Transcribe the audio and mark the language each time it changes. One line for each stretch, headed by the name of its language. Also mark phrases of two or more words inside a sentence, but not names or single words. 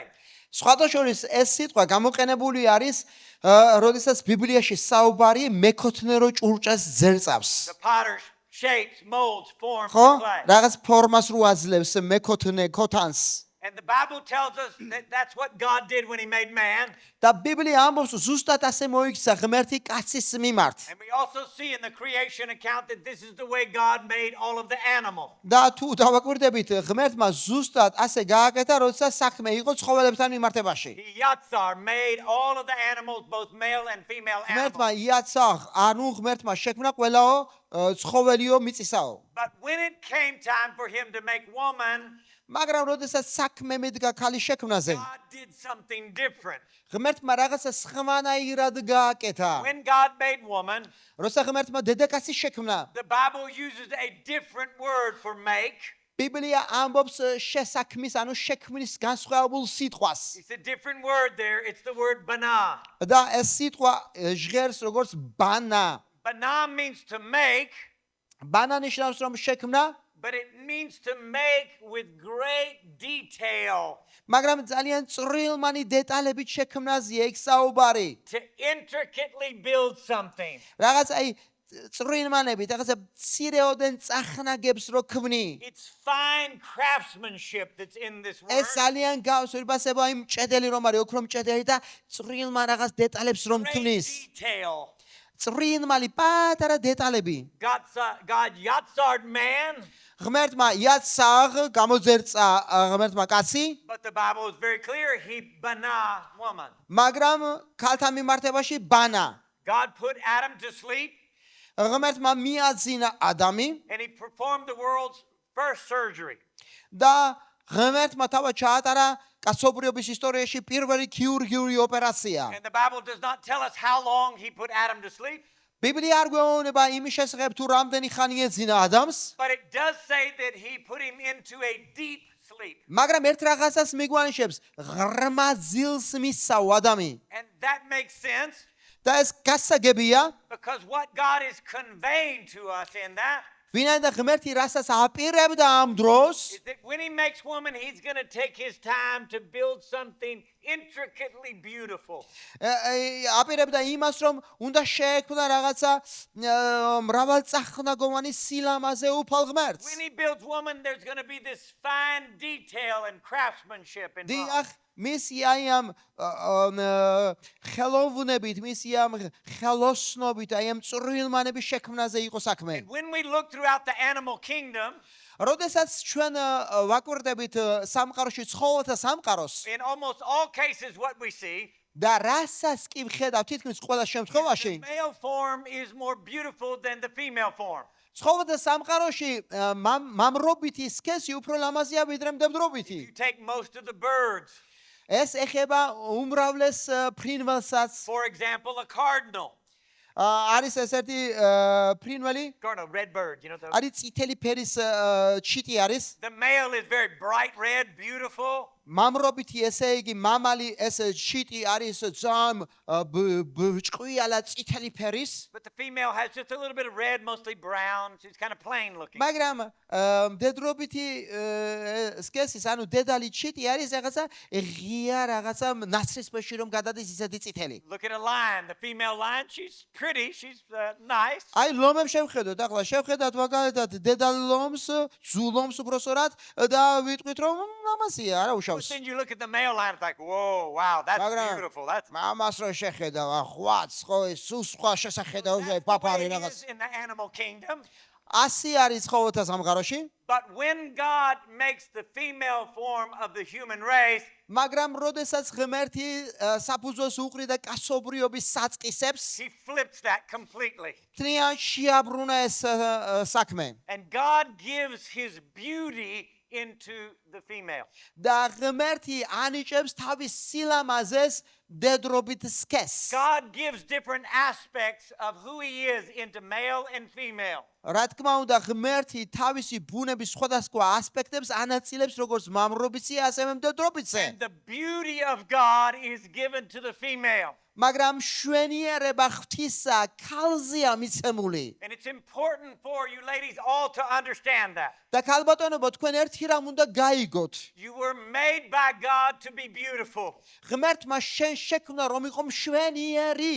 Georgian: სხვადასხვის ეს სიტყვა გამოყენებული არის, როდესაც ბიბლიაში საუბარი მექოთნერო ჭურჭას ძერწავს.
English: The potter shapes, molds, forms
Georgian: ხო?
English: the clay.
Georgian: რაღაც ფორმას რო აძლევს მექოთნე ქოთანს.
English: And the Bible tells us that that's what God did when he made man.
Georgian: და ბიბლია ამბობს ზუსტად ასე მოიქცა ღმერთი კაცის მიმართ.
English: And we also see in the creation account that this is the way God made all of the animals.
Georgian: და თუ დავაკვირდებით ღმერთმა ზუსტად ასე გააკეთა, როდესაც საქმე იყო ცხოველებთან მიმართებაში.
English: He yatsar made all of the animals, both male and female
Georgian: ღმერთმა
English: animals.
Georgian: იაცახ, ანუ ღმერთმა შექმნა ყველაო ცხოველიო მიწისაო.
English: But when it came time for him to make woman,
Georgian: მაგრამ როდესაც საქმე მიდგა ქალის შექმნაზე,
English: God did something different.
Georgian: ღმერთმა რაღაცა სხვანაირად გააკეთა.
English: When God made woman,
Georgian: როცა ღმერთმა დედაკაცი შექმნა,
English: the Bible uses a different word for make.
Georgian: ბიბლია ამბობს შესაქმის, ანუ შექმნის განსხვავებულ სიტყვას.
English: It's a different word there. It's the word bana.
Georgian: და ეს სიტყვა ჟღერს როგორც ბანა.
English: Bana means to make,
Georgian: ბანა ნიშნავს რომ შექმნა,
English: but it means to make with great detail,
Georgian: მაგრამ ძალიან წვრილმანი დეტალებით შექმნაზია იქ საუბარი.
English: to intricately build something.
Georgian: რაღაც აი წვრილმანებით, რაღაცა მცირეოდენ წახნაგებს რო ქმნი.
English: It's fine craftsmanship that's in this word.
Georgian: ეს ძალიან გავს ვირბასება იმ მჭედელი რომ არის, ოქრო მჭედელი და წვრილმა რაღაც დეტალებს რომ
English: Great
Georgian: ქმნის.
English: detail.
Georgian: წვრილმალი პატარა დეტალები.
English: God Yatzard man,
Georgian: ღმერთმა იაცაღ გამოძერწა ღმერთმა კაცი,
English: but the Bible is very clear. He bana woman.
Georgian: მაგრამ ქალთა მიმართებაში ბანა.
English: God put Adam to sleep,
Georgian: ღმერთმა მიაძინა ადამი
English: and he performed the world's first surgery.
Georgian: და ღმერთმა თავად ჩაატარა კაცობრიობის ისტორიაში პირველი ქირურგიული ოპერაცია.
English: And the Bible does not tell us how long he put Adam to sleep,
Georgian: ბიბლია არ გვეუბნება იმის შესახებ თუ რამდენი ხანი ეძინა ადამიანს,
English: but it does say that he put him into a deep sleep.
Georgian: მაგრამ ერთ რაღაცას მიგვანიშნებს, ღრმა ძილს მისცაო ადამი.
English: And that makes sense
Georgian: და ეს გასაგებია,
English: because what God is conveying to us in that
Georgian: ვინაიდან ღმერთი რასაც აპირებდა ამ დროს,
English: is that when he makes woman, he's going to take his time to build something intricately beautiful.
Georgian: აპირებდა იმას, რომ უნდა შეექმნა რაღაცა მრავალწახნაგოვანი სილამაზე უფალ ღმერთს.
English: When he builds woman, there's going to be this fine detail and craftsmanship involved.
Georgian: დიახ, მისი აი ამ ხელოვნებით, მისი ამ ხელოსნობით, აი ამ წვრილმანების შექმნაზე იყო საქმე.
English: And when we look throughout the animal kingdom,
Georgian: როდესაც ჩვენ ვაკვირდებით სამყაროში ცხოველთა სამყაროს
English: in almost all cases what we see,
Georgian: და რასაც კი ვხედავ თითქმის ყველა
English: the
Georgian: შემთხვევაში,
English: male form is more beautiful than the female form.
Georgian: ცხოველთა სამყაროში მამრობითი სქესი უფრო ლამაზია ვიდრე მდედრობითი.
English: You take most of the birds,
Georgian: ეს ეხება უმრავლეს ფრინველსაც.
English: for example, a cardinal.
Georgian: არის ესეთი ფრინველი,
English: Cardinal, red bird, you know.
Georgian: არის წითელი ფერის ჩიტი არის.
English: The male is very bright red, beautiful.
Georgian: მამრობითი ესე იგი მამალი ეს ჩიტი არის ძალიან ჭყვიალა წითელი ფერის.
English: But the female has just a little bit of red, mostly brown. She's kind of plain looking.
Georgian: მაგრამ მდედრობითი სქესის, ანუ დედალი ჩიტი არის რაღაცა ღია რაღაცა ნაცრისფერში რომ გადადის ისეთი წითელი.
English: Look at a lion. The female lion, she's pretty. She's nice.
Georgian: აი ლომებს შევხედოთ, ახლა შევხედათ მაგალითად დედალ ლომს, ძულომს უბრალოდ და ვიტყვით რომ ლამაზია, არა
English: But
Georgian: უშავს.
English: then you look at the male lion, it's like, whoa, wow, that's
Georgian: მაგრამ
English: beautiful. That's
Georgian: მამას რო შეხედავ, ხვაც ხო ეს სხვა შესახედავ
English: the
Georgian: პაპარი
English: way it
Georgian: რაღაც.
English: is in the animal kingdom.
Georgian: ასი არის ცხოველთა სამყაროში.
English: But when God makes the female form of the human race,
Georgian: მაგრამ როდესაც ღმერთი საფუძველს უყრიდა კაცობრიობის საწყისებს,
English: he flips that completely.
Georgian: თნიან შეაბრუნა ეს საქმე.
English: And God gives his beauty into the female.
Georgian: და ღმერთი ანიჭებს თავის სილამაზეს დედრობით სქესს.
English: God gives different aspects of who he is into male and female.
Georgian: რა თქმა უნდა, ღმერთი თავისი ბუნების სხვადასხვა ასპექტებს ანაწილებს როგორც მამრობიცი, ასევე მდედრობიცე.
English: And the beauty of God is given to the female.
Georgian: მაგრამ შვენიერება ღვთისა ქალზეა მიცემული.
English: And it's important for you ladies all to understand that.
Georgian: და ქალბატონებო, თქვენ ერთი რამ უნდა გაიგოთ.
English: You were made by God to be beautiful.
Georgian: ღმერთმა შენ შექმნა რომ იყო მშვენიერი.